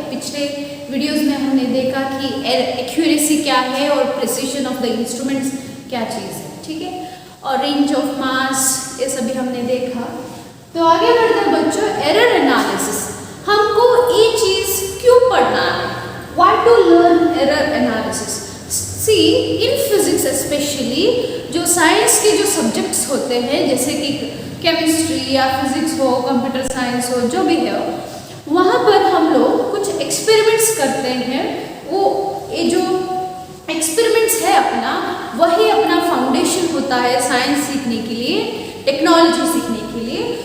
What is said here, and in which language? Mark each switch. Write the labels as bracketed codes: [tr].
[hi] पिछले वीडियोस में हमने देखा कि एक्यूरेसी क्या है और प्रिसिशन ऑफ द इंस्ट्रूमेंट्स क्या चीज़ है, ठीक है। और रेंज ऑफ मास, ये सभी हमने देखा। तो आगे बढ़ते हैं बच्चों, एरर एनालिसिस। हमको ये चीज़ क्यों पढ़ना है? [en] Why to learn error analysis? See, in physics especially, [hi] जो साइंस के जो सब्जेक्ट्स होते हैं, जैसे कि केमिस्ट्री या फिजिक्स हो, कंप्यूटर साइंस हो, जो भी है, वहाँ पर हम लोग कुछ एक्सपेरिमेंट्स करते हैं। वो ये जो एक्सपेरिमेंट्स है अपना, वही अपना फाउंडेशन होता है साइंस सीखने के लिए, टेक्नोलॉजी सीखने के लिए।